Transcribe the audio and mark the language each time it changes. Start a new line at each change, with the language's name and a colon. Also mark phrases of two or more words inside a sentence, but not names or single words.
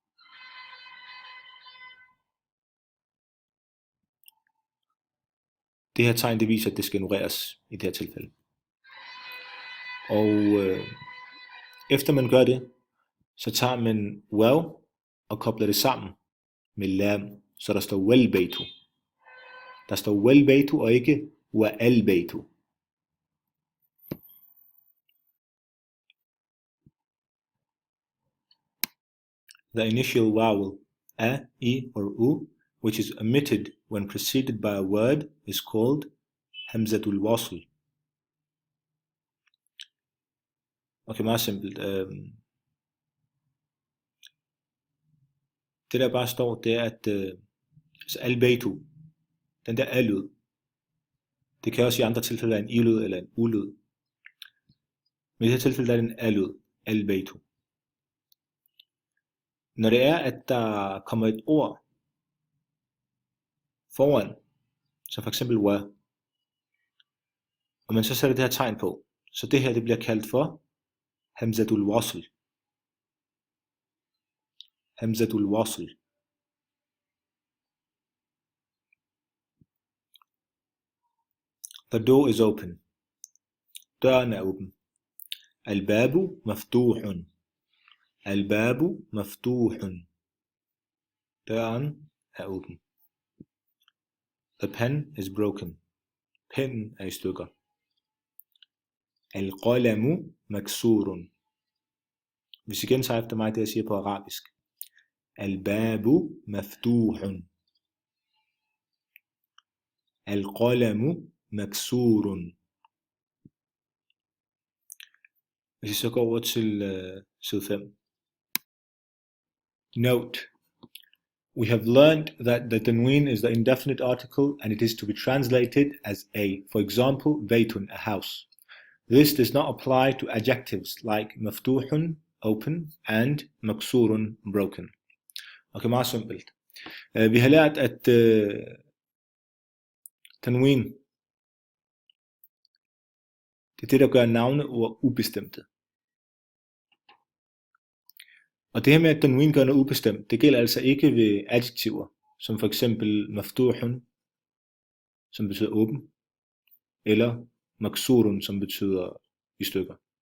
Danish: Det her tegn, det viser, at det skal ignoreres i det her tilfælde. Og efter man gør det, så tager man waw, og kobler det sammen med lam, så der står wal-baytu. Der står wal-baytu og ikke wa-al-baytu.
English: The initial vowel a, i, or u, which is omitted when preceded by a word, is called
Arabic: همزة الوصل.
Danish: Okay, meget simpelt. Det der bare står, det er, at al-baytu, den der a-lyd, det kan også i andre tilfælde være en i-lyd eller en u-lyd. Men i det her tilfælde er det en a-lyd, al-baytu. Når det er, at der kommer et ord foran, som for eksempel wa, og man så sætter det her tegn på, så det her det bliver kaldt for
Arabic: همزة الوصل. همزة الوصل.
English: The door is open.
Danish: Døren er åben.
Arabic: الباب مفتوح. الباب مفتوح.
Danish: Døren er åben.
English: The pen is broken.
Danish: Pennen er i stykker.
Arabic: القلم مكسور.
Danish: Hvis I gentager efter mig det jeg siger på arabisk.
Arabic: الباب مفتوح. القلم مكسور.
Danish: Hvis I så går over til side 5.
English: Note. We have learned that the tanween is the indefinite article and it is to be translated as a, for example, baytun, a house. This does not apply to adjectives like maftuhun, open, and maksurun, broken.
Danish: Okay, meget simpelt. Vi har lært, at tanween, det er det, der gør navneord ubestemte. Og det her med, at tanween gør noget ubestemt, det gælder altså ikke ved adjektiver, som for eksempel maftuhun, som betyder åben, eller maksurun, som betyder i stykker.